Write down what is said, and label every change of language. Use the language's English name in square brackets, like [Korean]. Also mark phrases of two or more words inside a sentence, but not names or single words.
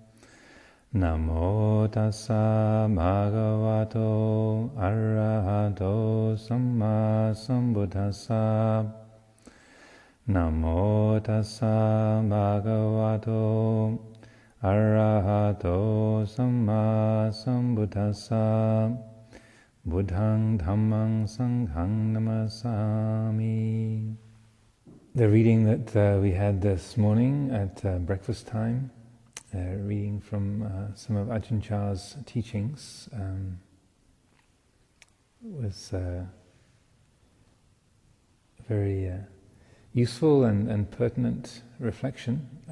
[Pali] Namo tassa bhagavato arahato samma sambuddhassa. Namo tassa bhagavato arahato samma sambuddhassa. Buddhang Dhammang Sanghang Namasami. [English] The reading that we had this morning at breakfast time, reading from some of Ajahn Chah's teachings, was very useful and pertinent reflection.